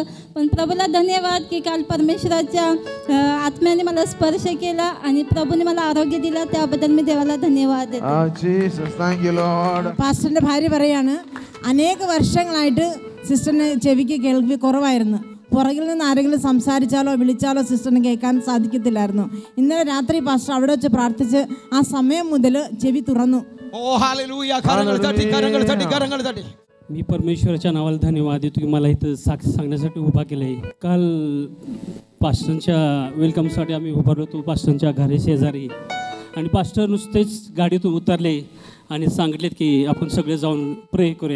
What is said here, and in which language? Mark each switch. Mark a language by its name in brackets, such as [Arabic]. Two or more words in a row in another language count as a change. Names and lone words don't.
[Marathi] पण प्रभूला धन्यवाद की काल परमेश्वराच्या आत्म्याने मला स्पर्श केला आणि प्रभूने मला आरोग्य दिला, त्याबद्दल मी देवाला धन्यवाद देते. [Malayalam] പാസ്റ്ററിന്റെ ഭാര്യ പറയാണ്, അനേക വർഷങ്ങളായിട്ട് സിസ്റ്ററിന് ചെവിക്ക് കേൾവി കുറവായിരുന്നു. പുറകിൽ നിന്ന് ആരെങ്കിലും സംസാരിച്ചാലോ വിളിച്ചാലോ സിസ്റ്ററിന് കേൾക്കാൻ സാധിക്കത്തില്ലായിരുന്നു. ഇന്നലെ രാത്രി പാസ്റ്റർ അവിടെ വെച്ച് പ്രാർത്ഥിച്ച് ആ സമയം മുതൽ ചെവി തുറന്നു. [Marathi] मी परमेश्वराच्या नावाला धन्यवाद देतो की मला इथं साक्ष सांगण्यासाठी उभा केलं आहे. काल पास्टरच्या वेलकमसाठी आम्ही उभारलो होतो पास्टरच्या घरी शेजारी, आणि पास्टर नुसतेच गाडीतून उतरले आणि सांगितलेत की आपण सगळे जाऊन प्रे करूया.